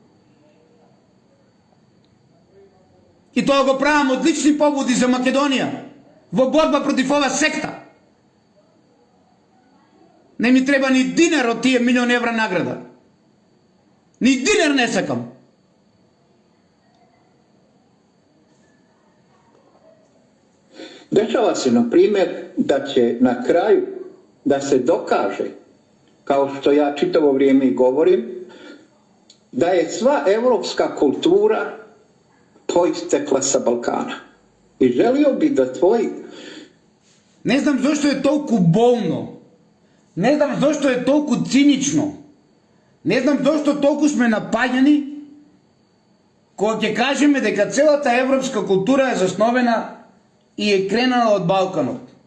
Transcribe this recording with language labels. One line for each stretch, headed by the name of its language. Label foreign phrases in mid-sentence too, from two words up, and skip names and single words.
Macedonian: И тоа го правам од лични поводи за Македонија, во борба против ова секта. Не ми треба ни динар од тие милион евра награда. Ни динар не сакам.
Bosnian: Dešava se, na primjer, da će na kraju da se dokaže, kao što ja čitavo vrijeme i govorim, da je sva evropska kultura poistekla sa Balkana. I želio bi da tvoji...
Macedonian: Не знам зашто е толку болно. Не знам зашто е толку цинично. Не знам зашто толку сме напаѓани кога ќе кажеме дека целата европска култура е засновена и е кренала од Балканот.